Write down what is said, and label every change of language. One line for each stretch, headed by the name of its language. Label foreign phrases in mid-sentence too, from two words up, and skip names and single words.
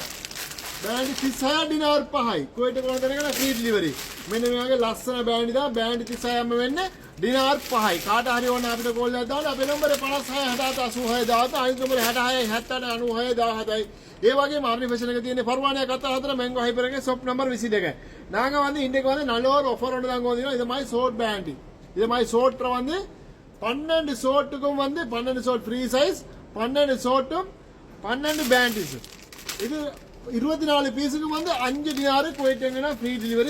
Sinhala: බෑන්ඩි 36 ඩිනාර් 5යි. කුවේට් එක ඕන කෙනෙකුට
English: free delivery.
Sinhala: මෙන්න මේ වගේ ලස්සන බෑන්ඩි දා බෑන්ඩි 36ම වෙන්නේ ඩිනාර් 5යි. කාට හරි ඕන අපිට කෝල් එකක් දාන්න. අපේ නම්බරේ 56 67 86 17 අනිත් නම්බරේ 66 70 96 17යි. ඒ වගේම ආර්නි ෆැෂන් එක තියෙන්නේ පර්වාණිය කතා හතර මැංගෝ හයිපර් එකේ
English: shop number
Sinhala: 22.
Tamil: நாங்க வந்து இன்றைக்கு வந்து நல்ல ஒரு ஆஃபர் ஒன்று தாங்க வந்தோம். இது மாதிரி
English: short panty,
Tamil: இது மாதிரி ஷோர்ட்ல வந்து 12 ஷோர்ட்டுக்கும் வந்து 12
English: short free size,
Tamil: 12 ஷோர்ட்டும் 12 பேண்டிஸ். இது 24 பீஸுக்கு வந்து 5 டினார் குவைட்னா
English: free delivery.